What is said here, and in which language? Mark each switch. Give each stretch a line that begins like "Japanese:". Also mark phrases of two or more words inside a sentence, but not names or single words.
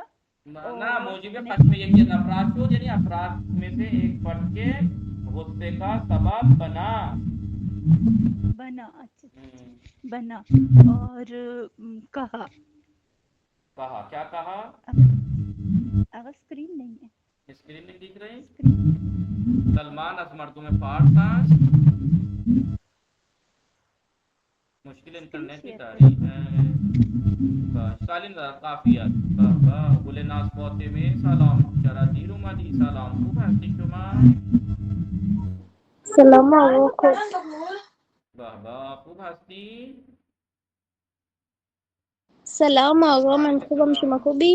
Persian: نہ موجب خشم یکی از افراد شد
Urdu: یعنی افراد میں سے ایک فرد کے غصے کا سبب بنا اور کہا کیا کہا؟ اسکرین نہیں ہے، اسکرین نہیں دکھ رہی. سلمان
Persian: از مردم فارس است.
Urdu: مشکل انٹرنیٹ کی تاریخ ہے.
Persian: سالین کافی است. گل ناز فاطمه سلام. چرا دیر اومدی؟ سلام. خوب هستی شما؟ سلام علیکم. خوب هستی؟ سلام آقا، من خوبم، شما خوبی؟